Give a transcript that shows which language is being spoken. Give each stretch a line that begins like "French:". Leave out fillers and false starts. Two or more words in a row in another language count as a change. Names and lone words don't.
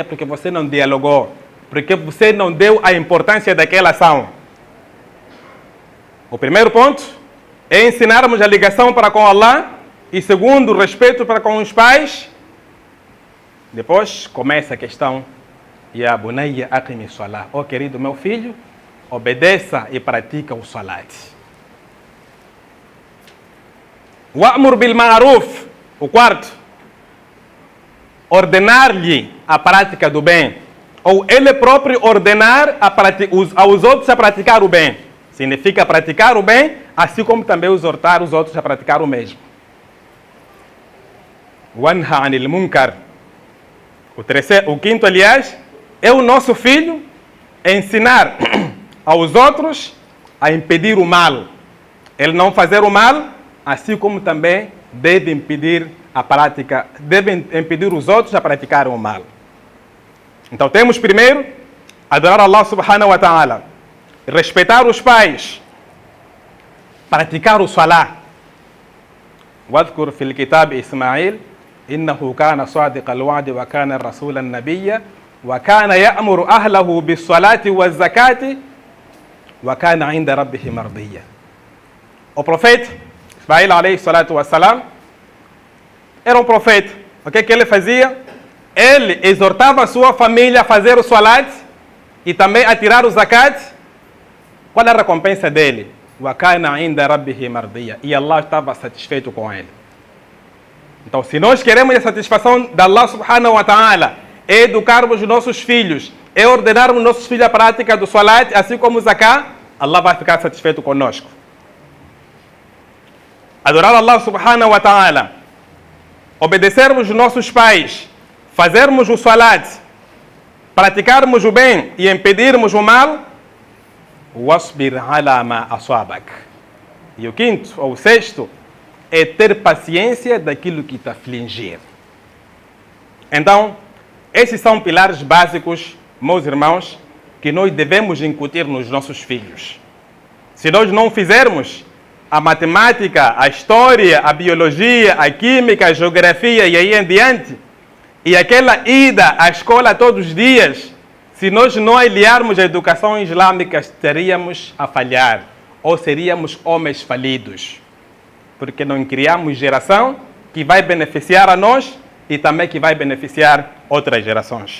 Portuguese: Porque você não dialogou. Porque você não deu a importância daquela ação. O primeiro ponto é ensinarmos a ligação para com Allah. E segundo, o respeito para com os pais. Depois começa a questão.
Arabic: يا بني أقم الصلاة.
Portuguese: Ó querido meu filho, obedeça e pratica o salat.
Arabic: وأمر بالمعروف.
Portuguese: O quarto, ordenar-lhe a prática do bem. Ou ele próprio ordenar aos outros a praticar o bem. Significa praticar o bem, assim como também exortar os outros a praticar o mesmo.
Arabic: وانه عن المنكر.
Portuguese: O quinto, aliás, é o nosso filho ensinar aos outros a impedir o mal. Ele não fazer o mal, assim como também deve impedir os outros a praticarem o mal. Então temos primeiro adorar Allah
Arabic: سبحانه وتعالى,
Portuguese: respeitar os pais, praticar o salah.
Arabic: واذكر في الكتاب إسماعيل إنه كان صادق الوعد وكان رسولا نبيا وكان يأمر أهله بالصلاة والزكاة وكان عند ربه مرضيا.
Portuguese: O profeta Ismail
Arabic: عليه الصلاة والسلام
Portuguese: era um profeta. O que ele fazia? Ele exortava a sua família a fazer o salat e também a tirar o zakat. Qual era a recompensa dele?
Arabic: وَكَانَ عِنْدَ رَبِّهِ مَرْضِيًّا.
Portuguese: E Allah estava satisfeito com ele. Então, se nós queremos a satisfação de Allah
Arabic: سبحانه وتعالى,
Portuguese: é educarmos os nossos filhos, é ordenarmos nossos filhos a prática do salat, assim como o zakat, Allah vai ficar satisfeito conosco. Adorar Allah
Arabic: سبحانه وتعالى,
Portuguese: obedecermos os nossos pais, fazermos o salat, praticarmos o bem e impedirmos o mal,
Arabic: واصبر على ما أصابك.
Portuguese: E o quinto, ou o sexto, é ter paciência daquilo que te afligir. Então, esses são pilares básicos, meus irmãos, que nós devemos incutir nos nossos filhos. Se nós não fizermos, a matemática, a história, a biologia, a química, a geografia e aí em diante, e aquela ida à escola todos os dias, se nós não aliarmos a educação islâmica, estaríamos a falhar, ou seríamos homens falidos, porque não criamos geração que vai beneficiar a nós e também que vai beneficiar outras gerações.